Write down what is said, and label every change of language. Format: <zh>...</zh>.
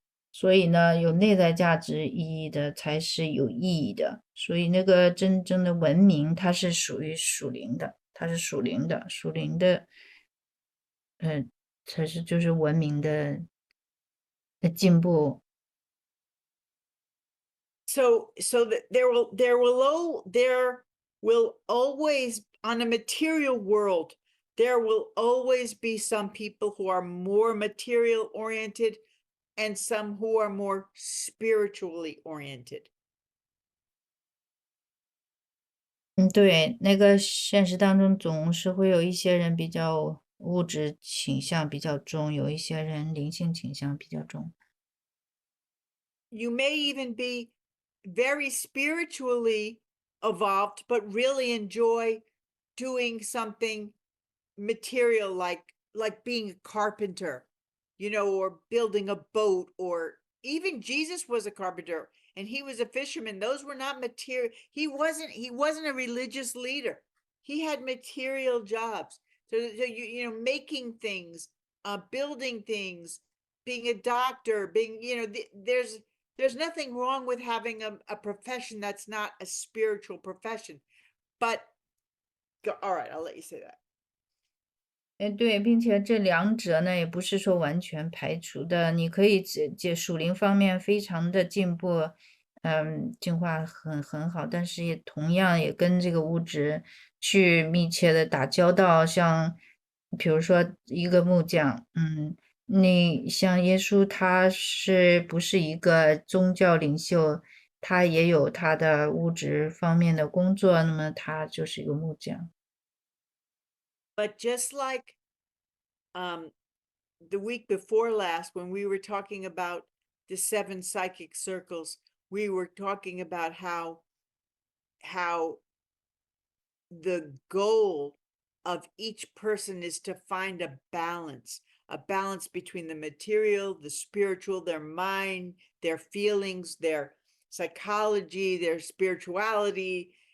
<zh>所以呢，有内在价值意义的才是有意义的。所以那个真正的文明，它是属于属灵的，它是属灵的，属灵的，才是就是文明的进步。</zh> <en>So that there will always, on a material world, there will always be some people who are more material oriented and some who are more spiritually oriented.</en> <zh>对，那个现实当中总是会有一些人比较物质倾向比较重，有一些人灵性倾向比较重。</zh> <en>You may even be very spiritually evolved, but really enjoy doing something material, like being a carpenter, or building a boat, or even Jesus was a carpenter and he was a fisherman. Those were not material. He wasn't a religious leader. He had material jobs. So making things, building things, being a doctor, being, there's nothing wrong with having a profession that's not a spiritual profession. But all right, I'll let you say that.</en> <zh>对，并且这两者呢，也不是说完全排除的。你可以属灵方面非常的进步，进化很好，但是也同样也跟这个物质去密切的打交道。像比如说一个木匠，你像耶稣，他是不是一个宗教领袖？他也有他的物质方面的工作，那么他就是一个木匠。</zh> <en>But just like the week before last, when we were talking about the 7 psychic circles, we were talking about how the goal of each person is to find a balance between the material, the spiritual, their mind, their feelings, their psychology, their spirituality.</en>